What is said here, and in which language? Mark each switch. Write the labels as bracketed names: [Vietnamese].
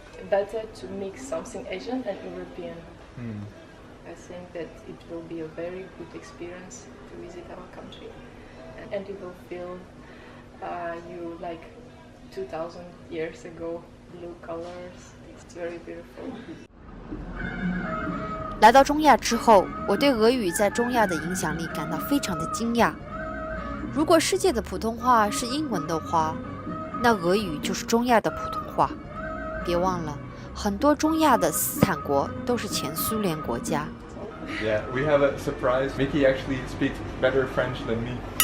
[English] Better to mix something Asian and European. I think that it will be a very good experience to visit our country, and you will feel you like 2,000 years ago, blue colors. It's very beautiful. [Chinese] 来到中亚之后，我对俄语在中亚的影响力感到非常的惊讶。如果世界的普通话是英文的话，那俄语就是中亚的普通话。别忘了，很多中亚的斯坦国都是前苏联国家。 [English] Yeah, we have a surprise. Miki actually speaks better French than me.